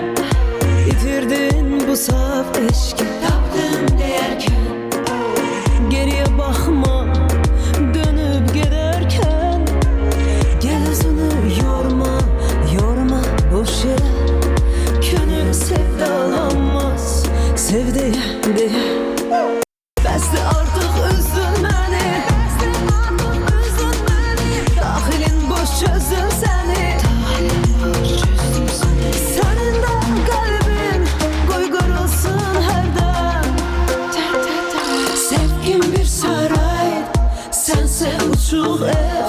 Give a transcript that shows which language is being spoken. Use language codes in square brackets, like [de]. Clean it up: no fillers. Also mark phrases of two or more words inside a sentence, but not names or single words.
[az] itirdin bu saf eşki, tapdım deyərken [tr] geriye bakma, dönüp giderken gel özünü yorma, yorma boş yere. Könül sevdalanmaz sevdiye diye. [az] Bəsli artık üzdün məni, daxilin boş çözdün səni. Sənin də qəlbin qoy qırılsın hərdən. Sevgim bir saray, sənsə uçuq ev.